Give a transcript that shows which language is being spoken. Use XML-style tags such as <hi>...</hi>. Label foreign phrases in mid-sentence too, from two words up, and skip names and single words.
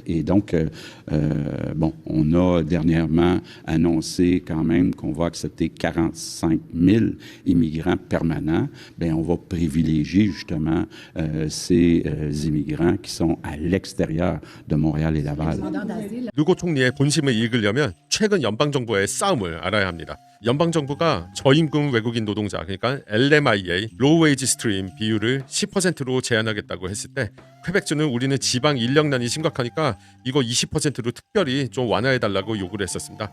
<fr>Et donc, on a dernièrement annoncé quand même qu'on va accepter 45 000 immigrants permanents. Bien, on va privilégier justement ces immigrants qui sont à l'extérieur de Montréal et Laval.</fr> <ko>르고 총리의 본심을 읽으려면 최근 연방정부의 싸움을 알아야 합니다. 연방정부가 저임금 외국인 노동자, 그러니까 LMIA,</ko> <en>Low Wage Stream</en> <ko>비율을 10%로 제한하겠다고 했을 때 퀘벡주는 우리는 지방 인력난이 심각하니까 이거 20%로 특별히 좀 완화해달라고 요구를 했었습니다.</ko>